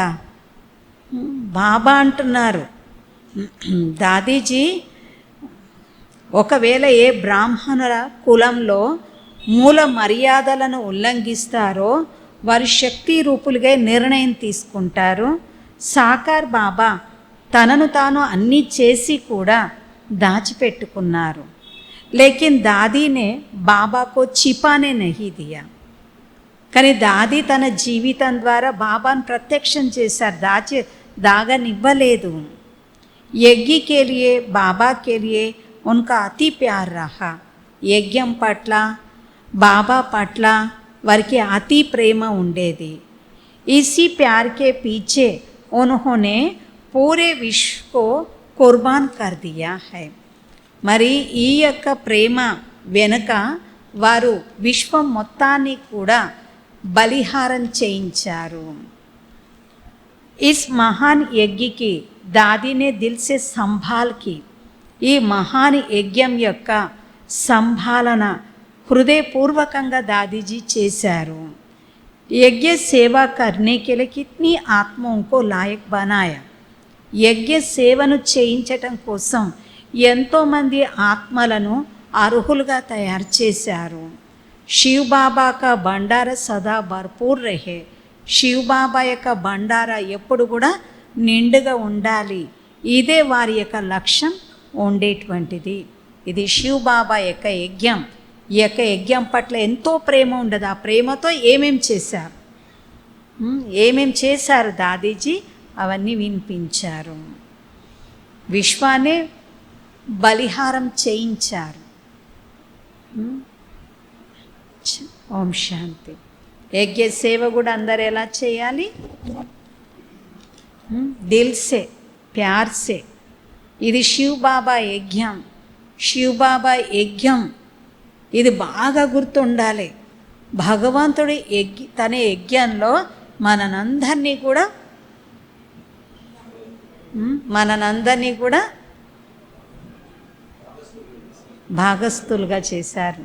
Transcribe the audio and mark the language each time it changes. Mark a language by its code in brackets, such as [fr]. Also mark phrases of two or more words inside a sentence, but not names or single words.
[te] బాబా అంటున్నారు, దాదీజీ ఒకవేళ ఏ బ్రాహ్మణుల కులంలో మూల మర్యాదలను ఉల్లంఘిస్తారో వారు శక్తి రూపులుగా నిర్ణయం తీసుకుంటారు. సాకార్ బాబా తనను తాను అన్నీ చేసి కూడా దాచిపెట్టుకున్నారు. [hi] लेकिन दादी ने बाबा को छिपाने नहीं दिया. [te] కానీ దాది తన జీవితం ద్వారా బాబాను ప్రత్యక్షం చేశారు, దాగనివ్వలేదు. [hi] यज्ञ के लिए बाबा के लिए उनका अति प्यार रहा. [te] యజ్ఞం పట్ల బాబా పట్ల వారికి అతి ప్రేమ ఉండేది. [hi] ఇसी प्यार के पीछे उन्होंने पूरे विश्व को कुर्बान कर दिया है. [te] మరి ఈ యొక్క ప్రేమ వెనుక వారు విశ్వం మొత్తాన్ని కూడా బలిహారం చేయించారు. [hi] इस महान यज्ञ की दादी ने दिल से संभाल की. [te] ఈ మహాన్ యజ్ఞం యొక్క సంభాలన హృదయపూర్వకంగా దాదీజీ చేశారు. [hi] यज्ञ सेवा करने के लिए कितनी आत्माओं को लायक बनाया. [te] యజ్ఞ సేవను చేయించటం కోసం ఎంతోమంది ఆత్మలను అర్హులుగా తయారు చేశారు. [hi] शिव बाबा का भंडारा सदा भरपूर रहे. [te] శివ్ బాబా యొక్క బండారా ఎప్పుడు కూడా నిండుగా ఉండాలి, ఇదే వారి యొక్క లక్ష్యం ఉండేటువంటిది. ఇది శివ్ బాబా యొక్క యజ్ఞం. ఈ యొక్క యజ్ఞం పట్ల ఎంతో ప్రేమ ఉండదు. ఆ ప్రేమతో ఏమేం చేశారు దాదీజీ అవన్నీ వినిపించారు. విశ్వాన్ని బలిహారం చేయించారు. ఓం శాంతి. యజ్ఞ సేవ కూడా అందరు ఎలా చేయాలి? [hi] दिल से, प्यार से. [te] ఇది శివ్ బాబా యజ్ఞం. శివ్ బాబా యజ్ఞం ఇది బాగా గుర్తుండాలి. భగవంతుడి తన యజ్ఞంలో మనందరినీ కూడా భాగస్థులుగా చేశారు.